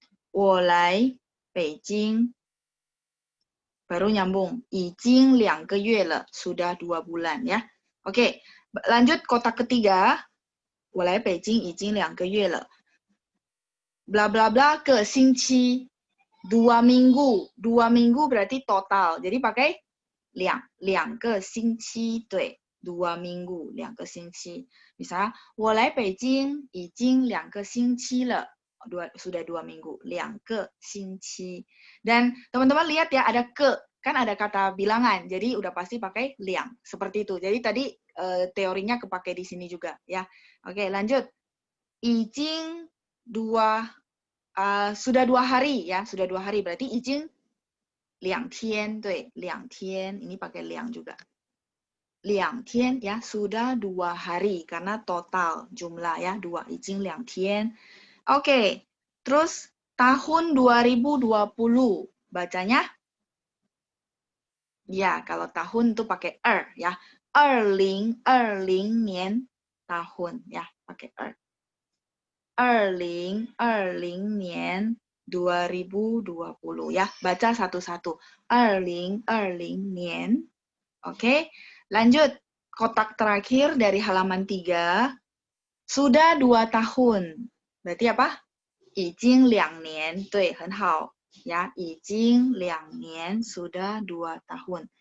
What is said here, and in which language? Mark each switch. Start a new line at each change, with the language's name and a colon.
Chinese: 我来北京,
Indonesian: baru nyambung,
Chinese: 已经2个月了,
Indonesian: sudah 2 bulan ya. Oke, lanjut kotak ketiga.
Chinese: 我来北京已经2个月了.
Indonesian: Bla bla bla ke 星期, 2 minggu. 2 minggu berarti total. Jadi pakai 2个星期,
Chinese: 对,
Indonesian: 2 minggu, 2个星期.
Chinese: Misalnya, 我来北京已经2个星期了.
Indonesian: Sudah 2 minggu, 2个星期. Dan teman-teman lihat ya, ada ke, kan ada kata bilangan, jadi udah pasti pakai 2, seperti itu. Jadi tadi teorinya kepake di sini juga ya. Oke, lanjut. 已经 sudah 2 hari ya, sudah 2 hari berarti
Chinese: 已经2天, 对, 2天,
Indonesian: ini pakai 2 juga. 2天 ya, sudah 2 hari karena total jumlah ya, 2, 已经2天. Oke, terus tahun 2020 bacanya ya, kalau tahun itu pakai ya. 2020年 tahun ya, pakai 2020年 2020 ya, baca satu-satu.
Chinese: 2020年.
Indonesian: Oke, lanjut. Kotak terakhir dari halaman 3. Sudah 2 tahun. Berarti apa?
Chinese: 已经2年.对，很好。
Indonesian: Ya,
Chinese: 已经2年
Indonesian: sudah 2 tahun.